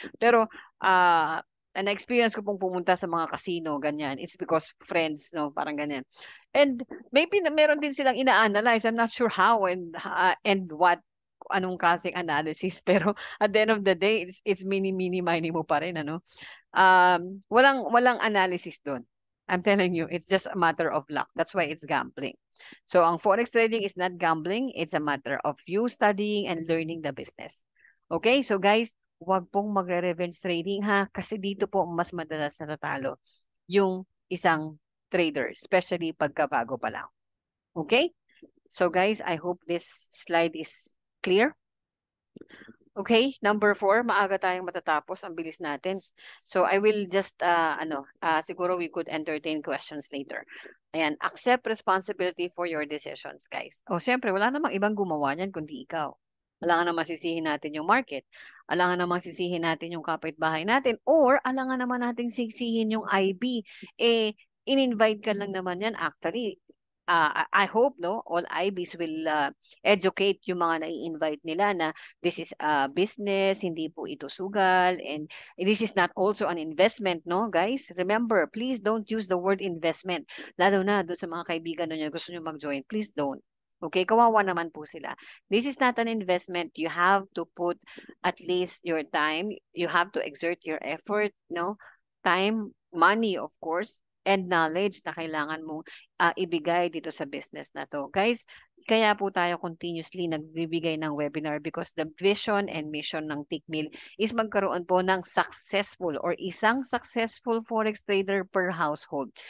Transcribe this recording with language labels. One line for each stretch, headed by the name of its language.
Filipino: Pero, na-experience ko pong pumunta sa mga casino, ganyan.
English: It's because friends, no?
Filipino: Parang ganyan.
English: And maybe
Filipino: meron din silang ina-analyze.
English: I'm not sure how and what,
Filipino: anong klaseng analysis.
English: Pero at the end of the day, it's
Filipino: mini mo pa rin, ano? Walang analysis doon.
English: I'm telling you, it's just a matter of luck. That's why it's gambling. So, ang forex trading is not gambling. It's a matter of you studying and learning the business.
Filipino: Okay? So, guys, huwag pong magre-revenge trading ha, kasi dito po mas madalas natatalo yung isang trader, especially pagkabago pa lang. Okay?
English: So guys, I hope this slide is clear. Okay, number 4,
Filipino: maaga tayong matatapos, ang bilis natin.
English: So I will just, siguro we could entertain questions later. Ayan, accept responsibility for your decisions, guys.
Filipino: O, siyempre, wala namang ibang gumawa niyan kundi ikaw. Alangan naman sisihin natin yung market. Alangan naman sisihin natin yung kapitbahay natin. Or alangan naman natin sisihin yung IB. In-invite ka lang naman yan.
English: Actually, I hope no all IBs will educate
Filipino: yung mga nai-invite nila na
English: this is a business,
Filipino: hindi po ito sugal,
English: and this is not also an investment, no guys? Remember, please don't use the word investment.
Filipino: Lalo na doon sa mga kaibigan nyo gusto nyo mag-join,
English: please don't.
Filipino: Okay, kawawa naman po sila.
English: This is not an investment. You have to put at least your time. You have to exert your effort, no? Time, money, of course, and knowledge
Filipino: na kailangan mong ibigay dito sa business na to. Guys, kaya po tayo continuously nagbibigay ng webinar
English: because the vision and mission
Filipino: ng Tickmill is magkaroon po ng successful or isang successful forex trader per household.